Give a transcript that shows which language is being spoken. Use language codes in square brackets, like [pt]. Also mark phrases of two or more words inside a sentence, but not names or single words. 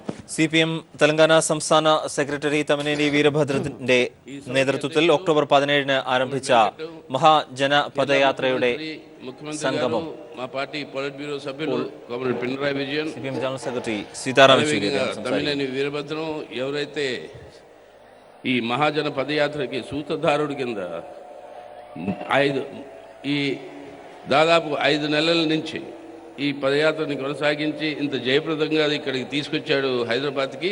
[ml] CPM തെലങ്കാന സംസ്ഥാന സെക്രട്ടറി തമിനേനി വീരഭദ്രന്റെ നേതൃത്വത്തിൽ ഒക്ടോബർ 17-ന് ആരംഭിച്ച മഹാജന പദയാത്രയുടെ സംഗമം [te] పార్టీ [en] Polit Bureau [te] సభ్యులు కామ్రేడ్ పినరాయి విజయన్, CPM [en] General Secretary [te] సీతారాం యేచూరి తమిళని వీరభద్రం ఎవరైతే ఈ మహాజన పదయాత్రకి సూత్రధారుడి కింద ఈ దాదాపు 5 నెలల నుంచి ఈ పదయాత్రని కొనసాగించి ఇంత జయప్రదంగా ఇక్కడికి తీసుకొచ్చాడు హైదరాబాద్కి.